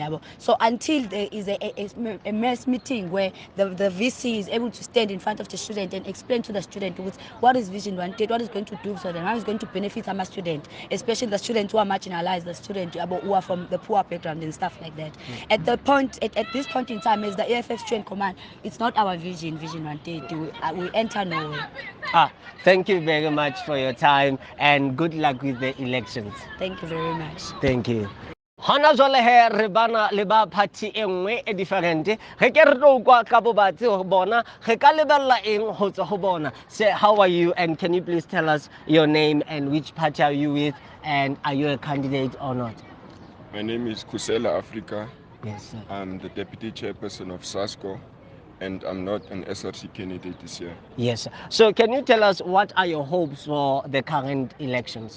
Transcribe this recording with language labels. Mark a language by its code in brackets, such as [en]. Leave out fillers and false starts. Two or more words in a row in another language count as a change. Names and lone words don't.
[en] So until there is a mass meeting where the VC is able to stand in front of the student and explain to the student what is Vision 130, what is going to do for them, how is going to benefit our student, especially the students who are marginalized, the students who are from the poor background and stuff like that. At this point in time, as the EFF Student Command, it's not our Vision 130. We enter nowhere. Thank you very much for your time and good luck with the elections. Thank you very much. Thank you. [st] Hona jwale he re bana le ba party e nngwe e different ge ke re tlo kwa ka bobatsi go bona ge ka lebella eng go tswa go bona. [en] Say, how are you, and can you please tell us your name and which party are you with, and are you a candidate or not? My name is Kusela Africa. Yes, sir. I'm the deputy chairperson of SASCO, and I'm not an SRC candidate this year. Yes, sir. So can you tell us what are your hopes for the current elections?